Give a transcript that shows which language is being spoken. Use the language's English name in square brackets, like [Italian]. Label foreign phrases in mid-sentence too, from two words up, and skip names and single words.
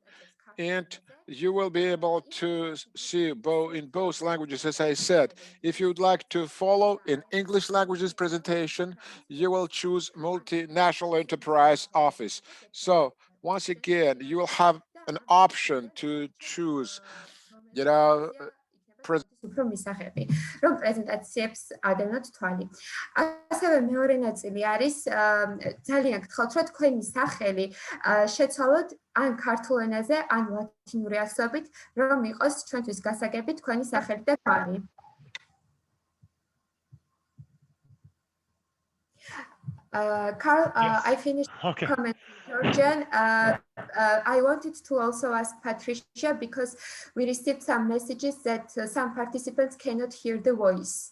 [English] And you will be able to see in both languages, as I said. If you would like to follow in English languages presentation, you will choose Multinational Enterprise Office. So once again, you will have an option to choose, [Georgian] უფრო მისაღები, რომ პრეზენტაციებს ადევნოთ თვალი. ასევე მეორე ნაწილი არის ძალიან გთხოვთ, რომ თქვენი სახელი შეცვალოთ ან ქართულ ენაზე, ან ლათინური ასობით, რომ იყოს ჩვენთვის გასაგები თქვენი სახელი და თვალი. [English] Carl, I finished comment Georgian. I wanted to also ask Patricia because we received some messages that some participants cannot hear the voice.